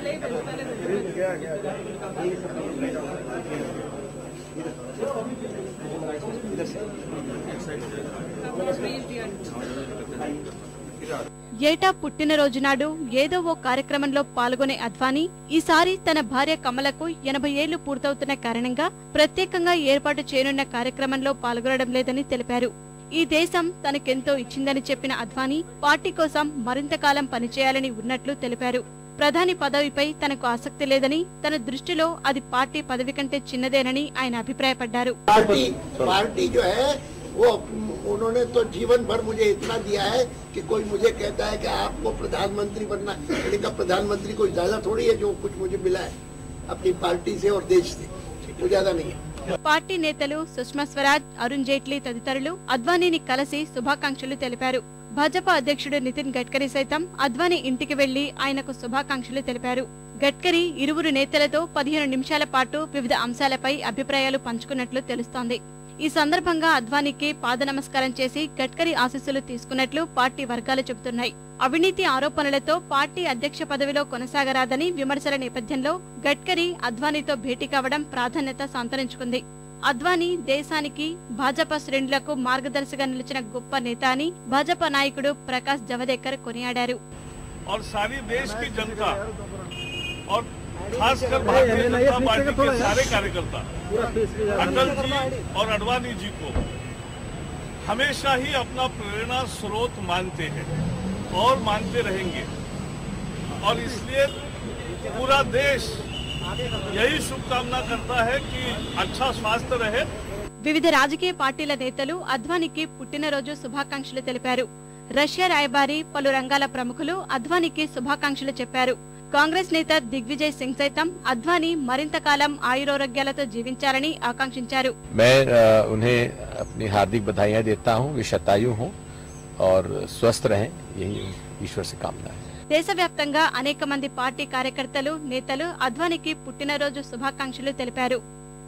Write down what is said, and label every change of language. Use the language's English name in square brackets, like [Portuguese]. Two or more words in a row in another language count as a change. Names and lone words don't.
[Telugu] ఏటా పుట్టినరోజు నాడు ఏదో ఓ కార్యక్రమంలో పాల్గొనే అద్వానీ ఈసారి తన భార్య కమలకు 80 ఏళ్లు పూర్తవుతున్న కారణంగా ప్రత్యేకంగా ఏర్పాటు చేయనున్న కార్యక్రమంలో పాల్గొనడం లేదని తెలిపారు. ఈ దేశం తనకెంతో ఇచ్చిందని చెప్పిన అద్వానీ పార్టీ కోసం మరింత కాలం పనిచేయాలని ఉన్నట్లు తెలిపారు. ప్రధాని పదవిపై తనకు ఆసక్తి లేదని, తన దృష్టిలో అది పార్టీ పదవి కంటే చిన్నదేనని ఆయన అభిప్రాయపడ్డారు. [Hindi] वो उन्होंने तो जीवन भर मुझे इतना दिया है कि कोई मुझे कहता है कि आपको प्रधानमंत्री बनना, इनका प्रधानमंत्री कोई ज्यादा थोड़ी है जो कुछ मुझे मिला है अपनी पार्टी से और देश से, वो ज्यादा नहीं है. [Telugu] పార్టీ నేతలు సుష్మా స్వరాజ్, అరుణ్ జైట్లీ తదితరులు అద్వానీని కలిసి శుభాకాంక్షలు తెలిపారు. భాజపా అధ్యక్షుడు నితిన్ గడ్కరీ సైతం అద్వానీ ఇంటికి వెళ్లి ఆయనకు శుభాకాంక్షలు తెలిపారు. గడ్కరీ ఇరువురు నేతలతో 15 నిమిషాల పాటు వివిధ అంశాలపై అభిప్రాయాలు పంచుకున్నట్లు తెలుస్తోంది. ఈ సందర్భంగా అద్వానీకి పాద నమస్కారం చేసి గడ్కరీ ఆశీస్సులు తీసుకున్నట్లు పార్టీ వర్గాలు చెబుతున్నాయి. అవినీతి ఆరోపణలతో పార్టీ అధ్యక్ష పదవిలో కొనసాగరాదని విమర్శల నేపథ్యంలో గడ్కరీ అద్వానీతో భేటీ కావడం ప్రాధాన్యత సంతరించుకుంది. అద్వానీ దేశానికి, భాజపా శ్రేణులకు మార్గదర్శిగా నిలిచిన గొప్ప నేత అని భాజపా నాయకుడు ప్రకాష్ జవదేకర్ కొనియాడారు. [Hindi] खासकर भारतीय जनता पार्टी के सारे कार्यकर्ता अटल जी और अडवाणी जी को हमेशा ही अपना प्रेरणा स्रोत मानते हैं और मानते रहेंगे, और इसलिए पूरा देश यही शुभकामना करता है कि अच्छा स्वास्थ्य रहे. [Telugu] వివిధ రాజకీయ పార్టీల నేతలు అద్వానీకి పుట్టినరోజు శుభాకాంక్షలు తెలిపారు. రష్యా రాయబారి, పలు రంగాల ప్రముఖులు అద్వానీకి శుభాకాంక్షలు చెప్పారు. కాంగ్రెస్ నేత దిగ్విజయ్ సింగ్ సైతం అద్వానీ మరింత కాలం ఆయురారోగ్యాలతో జీవించాలని ఆకాంక్షించారు. [Hindi] मैं उन्हें अपनी हार्दिक बधाइयां देता हूं, वे शतायु हों और स्वस्थ रहें, यही ईश्वर से कामना है. [Telugu] దేశవ్యాప్తంగా అనేక మంది పార్టీ కార్యకర్తలు, నేతలు అద్వానీకి పుట్టినరోజు శుభాకాంక్షలు తెలిపారు.